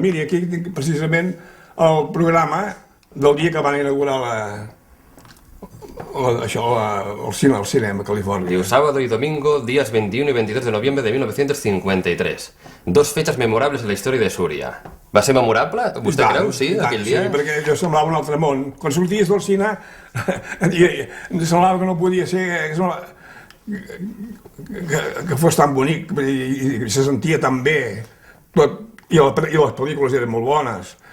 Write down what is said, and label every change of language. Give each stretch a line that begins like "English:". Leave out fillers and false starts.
Catalan: Miri, aquí tinc precisament el programa del dia que van inaugurar el cinema a Califòrnia.
Spanish: Diu, sábado y domingo, días 21 y 23 de noviembre de 1953. Dos fechas memorables en la història de Súria.
Catalan: Va ser memorable? Vostè creu, sí, aquell dia? Sí, perquè jo semblava un altre món. Quan sorties del cine, semblava que no podia ser... que fos tan bonic i se sentia tan bé. I les pel·lícules eren molt bones.